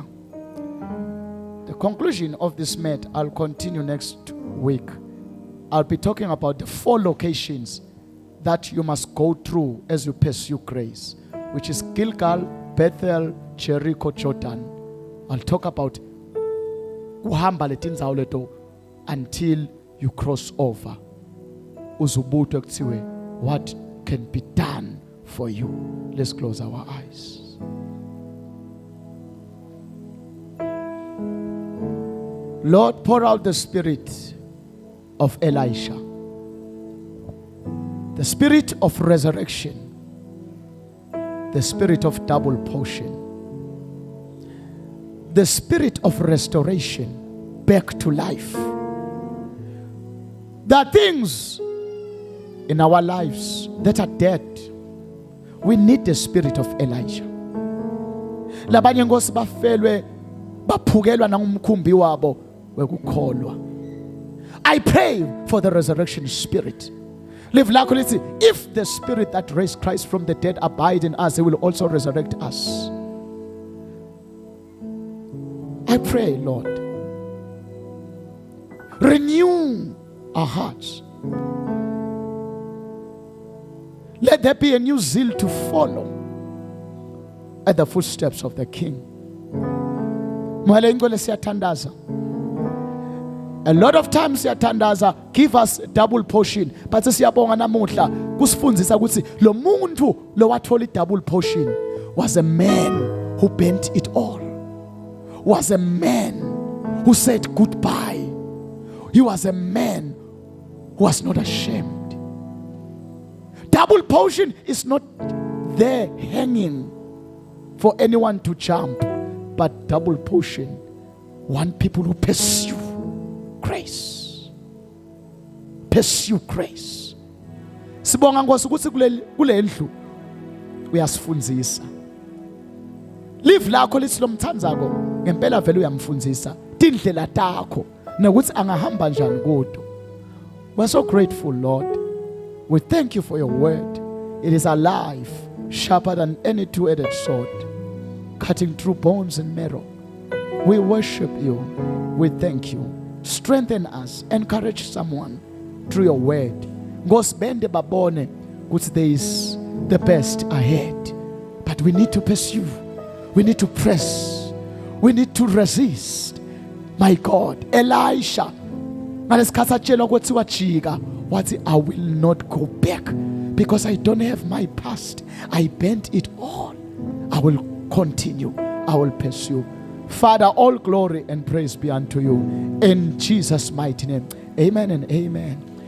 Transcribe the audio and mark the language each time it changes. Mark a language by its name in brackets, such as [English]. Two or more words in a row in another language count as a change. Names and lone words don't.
[English] The conclusion of this matter, I'll continue next week. I'll be talking about the 4 locations that you must go through as you pursue grace, which is Gilgal, Bethel, Jericho, Jordan. I'll talk about [Swati] kuhamba letinzawo leto [English] until you cross over. [Swati] Uzubutwe kuthiwe, [English] what can be done for you? Let's close our eyes. Lord, pour out the spirit of Elisha, the spirit of resurrection, the spirit of double portion, the spirit of restoration back to life. There are things in our lives that are dead. We need the spirit of Elijah. [Swati] Labanye ngosi bafelwe baphukelwa nangumkhumbi wabo wekukholwa. [English] I pray for the resurrection spirit. Live like if the spirit that raised Christ from the dead abide in us, he will also resurrect us. I pray, Lord, renew our hearts. Let there be a new zeal to follow at the footsteps of the King. A lot of times siyatandaza, give us double portion, but [Swati] siyabonga namuhla kusifundisa ukuthi lo muntu lo wathola [English] double portion was a man who bent it all, was a man who said goodbye. He was a man who was not ashamed. Double portion is not there hanging for anyone to jump, but double portion want people who pursue grace. Pursue grace. [Swati] Sibonga Nkosi ukuthi kule ndlu uyasifundzisa. Live lakho lithi lomthandzako ngempela vele uyamfundzisa tindlela takho nokuthi angahamba njani kudo. [English] We're so grateful, Lord. We thank you for your word. It is alive, sharper than any two-edged sword, cutting through bones and marrow. We worship you. We thank you. Strengthen us. Encourage someone through your word. [Swati] Ngosibende babone ukuthi [English] there is the best ahead. But we need to pursue. We need to press. We need to resist. My God, [Swati] Elisha, ngalesikhathi atshela ukuthi wajika wathi, [English] I will not go back because I don't have my past. I bent it all. I will continue. I will pursue. Father, all glory and praise be unto you. In Jesus' mighty name. Amen and amen.